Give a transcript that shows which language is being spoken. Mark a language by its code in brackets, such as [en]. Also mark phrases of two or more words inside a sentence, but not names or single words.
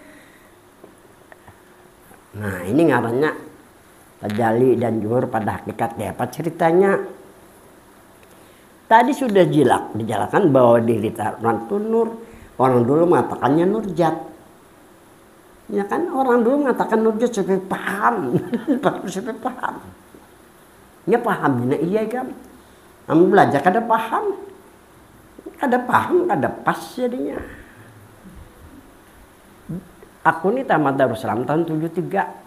[bjn] Nah, ini ngarannya tajalli dan zuhur pada hakikatnya. [id] Apa ceritanya? Tadi sudah dijelaskan bahwa diri orang itu nur. Orang dulu mengatakannya nurjat. Ya kan, orang dulu mengatakan nurjat supaya paham. Supaya paham. Ya paham, iya kan. [bjn] Kamu belajar kada paham. Kada paham, kada pas jadinya. [id] Aku ini tamat Darussalam tahun 73.